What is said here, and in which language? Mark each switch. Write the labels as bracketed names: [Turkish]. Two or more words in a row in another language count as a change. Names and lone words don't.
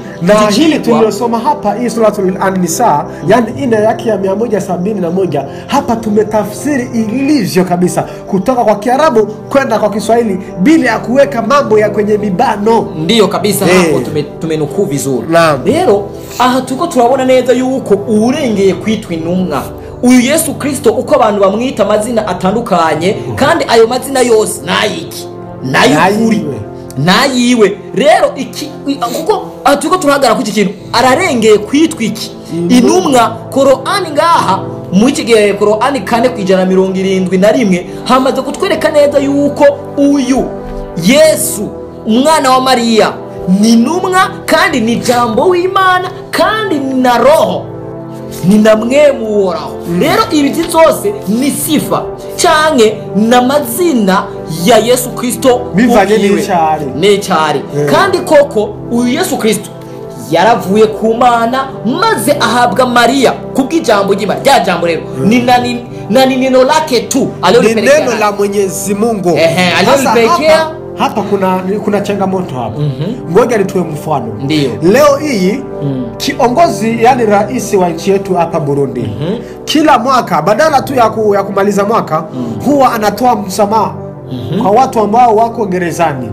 [Swahili] na hili tuliyosoma hapa, hii suratul An-Nisa, yani ina yake ya 171, hapa tumetafsiri ilivyo kabisa kutoka kwa Kiarabu kwenda kwa Kiswahili bila ya kuweka mambo ya kwenye mibano. Ndio kabisa, hapo tumenukuu vizuri. [Rundi] Leo tuko turabona neza yuko urengeye kwitwa intumwa uyu Yesu Kristo, uko abantu bamwita amazina atandukanye, kandi ayo mazina yose nayiki nayukuri nayiwe. Rero iki kuko tuko turahagara ku iki kintu, ararengeye kwitwa iki intumwa. Qur'ani ngaha mu kigihe Qur'ani 4:171 hamaze kutwereka neza yuko uyu Yesu umwana wa Maria ni intumwa, kandi ni jambo w'Imana, kandi ni na roho, ni namwe muhoraho. Rero ibi byose ni sifa canke na mazina ya Yesu Kristo bivanye n'icari. Kandi koko uyu Yesu Kristo yaravuye ku Mana maze ahabwa Maria kubw'ijambo ry'Imana. Rya jambo rero [Swahili] ni neno lake tu alilolipelekea, neno la Mwenyezi Mungu. Alilolipelekea. Hapa kuna changamoto hapa. Ngoja nitoe mfano. Ndio. Leo hii kiongozi, yani rais wa nchi yetu hapa Burundi, kila mwaka badala tu ya kumaliza mwaka huwa anatoa msamaha kwa watu ambao wako gerezani.